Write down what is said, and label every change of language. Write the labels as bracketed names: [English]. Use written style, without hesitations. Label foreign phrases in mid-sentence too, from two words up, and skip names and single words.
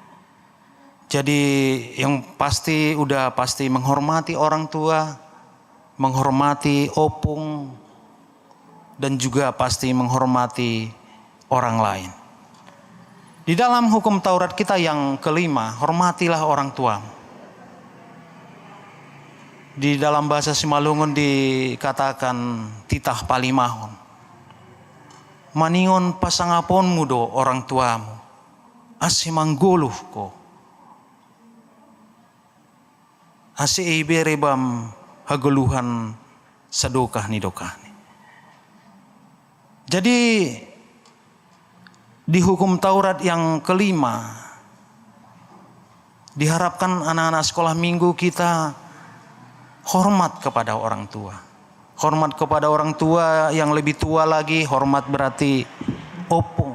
[Indonesian] Jadi yang pasti pasti menghormati orang tua, menghormati opung, dan juga pasti menghormati orang lain. Di dalam hukum Taurat kita yang kelima, hormatilah orang tuamu. Di dalam bahasa Simalungun dikatakan [Batak Simalungun] titah palimahon. Maningon pasangapon mudo [Indonesian] orang tuamu. [Batak Simalungun] Ase mangguluh ko. Ase iberebam haguluhan sadokah ni dokah. [Indonesian] Jadi di hukum Taurat yang kelima diharapkan anak-anak sekolah minggu kita hormat kepada orang tua. Hormat kepada orang tua yang lebih tua lagi, hormat berarti opung.